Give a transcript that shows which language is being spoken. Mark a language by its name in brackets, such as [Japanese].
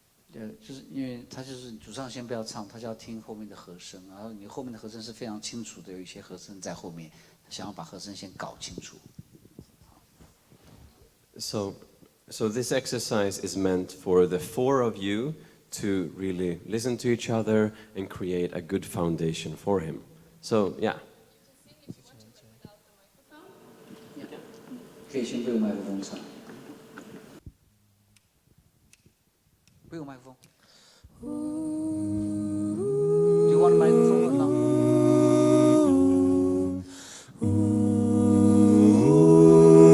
[Chinese] 对，就是因为他就是主唱先不要唱，他就要听后面的和声，然后你后面的和声是非常清楚的，有一些和声在后面，想要把和声先搞清楚。 [English] So this exercise is meant for the four of you to really listen to each other and create a good foundation for him. So, yeah. [Chinese] 可以先不用麦克风唱，不用麦克风。 [English] Do you want a microphone or not?